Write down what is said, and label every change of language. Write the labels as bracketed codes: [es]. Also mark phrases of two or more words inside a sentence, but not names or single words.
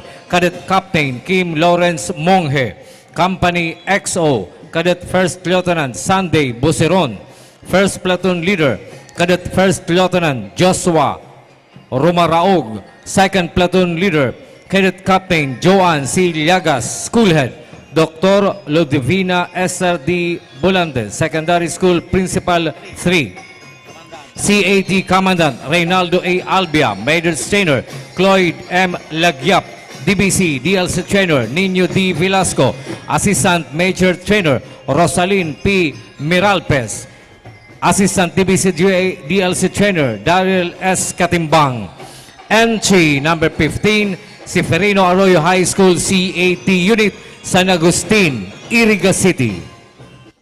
[en] Cadet Captain Kim Lawrence Monghe, Company XO. Cadet First Lieutenant Sunday Buseron. First Platoon Leader, Cadet First Lieutenant Joshua Romaraog. Second Platoon Leader, Cadet Captain Joanne C. Llagas. Schoolhead, Dr. Ludivina S.R.D. Bulandes. Secondary School Principal 3. CAT Commandant Reynaldo A. Albia. Major Trainer Cloyd M. Lagyap. DBC DLC Trainer Nino D. Velasco. Assistant Major Trainer Rosalyn P. Miralpes. Assistant DBC DLC Trainer Daryl S. Katimbang. Entry number 15, Seferino Arroyo High School C80 Unit San Agustin, Iriga City.